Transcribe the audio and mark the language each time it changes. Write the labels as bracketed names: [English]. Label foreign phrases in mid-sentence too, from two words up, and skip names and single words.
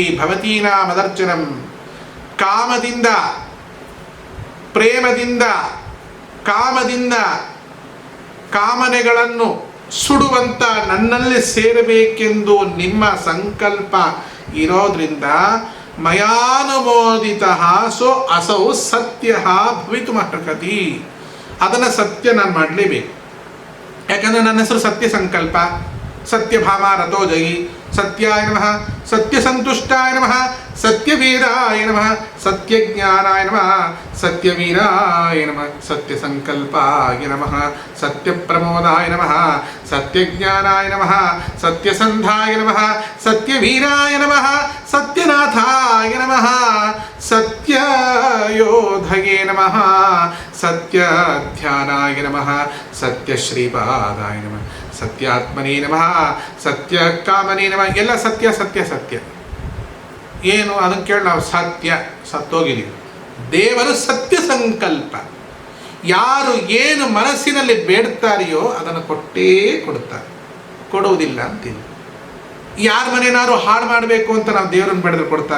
[Sanskrit] ಭವತೀನ ಮದರ್ಚನಂ, [Kannada] ಕಾಮದಿಂದ, ಪ್ರೇಮದಿಂದ, ಕಾಮನೆಗಳನ್ನು ಸುಡುವಂತ ನನ್ನಲ್ಲಿ ಸೇರಬೇಕೆಂದು ನಿಮ್ಮ ಸಂಕಲ್ಪ ಇರೋದ್ರಿಂದ [Sanskrit] ಮಯಾನುಮೋದಿತಃ ಸೋ ಅಸೌ ಸತ್ಯ ಭವಿತುಮರ್ಹತಿ. [Kannada] ಅದನ್ನು ಸತ್ಯ ನಾನು ಮಾಡಲೇಬೇಕು. ಯಾಕಂದರೆ ನನ್ನ ಹೆಸರು [Sanskrit] ಸತ್ಯ ಸಂಕಲ್ಪ, ಸತ್ಯಭಾಮ ರಥೋಜಯಿ, ಸತ್ಯಾಯ ನಮಃ, ಸತ್ಯಸಂತುಷ್ಟಾಯ ನಮಃ, ಸತ್ಯವೀರಾಯ ನಮಃ, ಸತ್ಯಜ್ಞಾನಾಯ ನಮಃ, ಸತ್ಯವೀರಾಯ ನಮಃ, ಸತ್ಯಸಂಕಲ್ಪಾಯ ನಮಃ, ಸತ್ಯಪ್ರಮೋದಾಯ ನಮಃ, ಸತ್ಯಜ್ಞಾನಾಯ ನಮಃ, ಸತ್ಯಸಂಧಾಯ ನಮಃ, ಸತ್ಯವೀರಾಯ ನಮಃ, ಸತ್ಯನಾಥಾಯ ನಮಃ, ಸತ್ಯಯೋಧಯೇ ನಮಃ, ಸತ್ಯಧ್ಯಾನಾಯ ನಮಃ, ಸತ್ಯಶ್ರೀಪಾದಾಯ ನಮಃ, ಸತ್ಯಾತ್ಮನೇ ನಮಃ, ಸತ್ಯಕಾಮನೇ ನಮಃ. [Kannada] ಎಲ್ಲ ಸತ್ಯ ಸತ್ಯ ಸತ್ಯ. ಏನು ಅದನ್ನು ಕೇಳಿ ನಾವು ಸತ್ತೋಗಿದ್ದೀವಿ. ದೇವರು ಸತ್ಯ ಸಂಕಲ್ಪ. ಯಾರು ಏನು ಮನಸ್ಸಿನಲ್ಲಿ ಬೇಡ್ತಾರೆಯೋ ಅದನ್ನು ಕೊಟ್ಟೇ ಕೊಡುತ್ತಾರೆ, ಕೊಡುವುದಿಲ್ಲ ಅಂತೀನಿ. ಯಾರ ಮನೇನಾದ್ರು ಹಾಳು ಮಾಡಬೇಕು ಅಂತ ನಾವು ದೇವರನ್ನು ಬೇಡಿದ್ರೆ ಕೊಡ್ತಾನ?